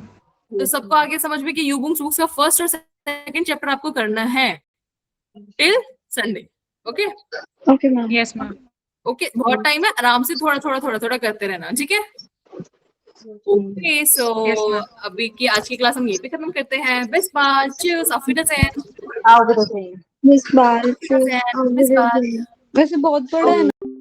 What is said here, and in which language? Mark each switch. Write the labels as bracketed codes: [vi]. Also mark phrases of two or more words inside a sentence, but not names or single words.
[hi] तो सबको आगे समझ में कि यूबुक्स बुक्स का फर्स्ट और सेकंड चैप्टर आपको करना है [en] till Sunday. ओके okay ma'am. yes ma'am. [hi] ओके, बहुत टाइम है, आराम से थोड़ा करते रहना, ठीक है। [en] okay so Yes, ma'am. [hi] अभी की आज की क्लास हम यहीं पे खत्म करते हैं। [en] best bye, cheers, [de] auf Wiedersehen। bis bald Wiedersehen, bis bald। [hi] वैसे बहुत बड़ा है ना।